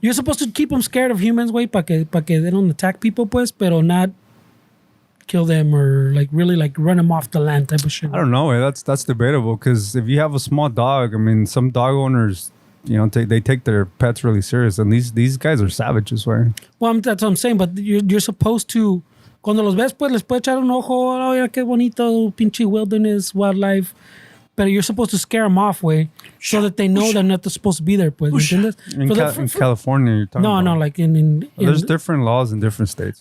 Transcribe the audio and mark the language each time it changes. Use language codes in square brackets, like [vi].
[en] You're supposed to keep them scared of humans, güey, para que they don't attack people, pues, pero not kill them or like really like run them off the land type of shit. I don't know. That's debatable because if you have a small dog, I mean, some dog owners, you know, they take their pets really serious, and these guys are savages, right? Well, that's what I'm saying. [es] But you're supposed to, cuando los ves, pues les puedes echar un ojo. Oh, mira qué bonito, pinche wilderness, wildlife. [en] But you're supposed to scare them off, way, so that they know they're not supposed to be there, pues. [es] ¿Entiendes? [en] In California, you're talking about. No, like in There's different laws in different states.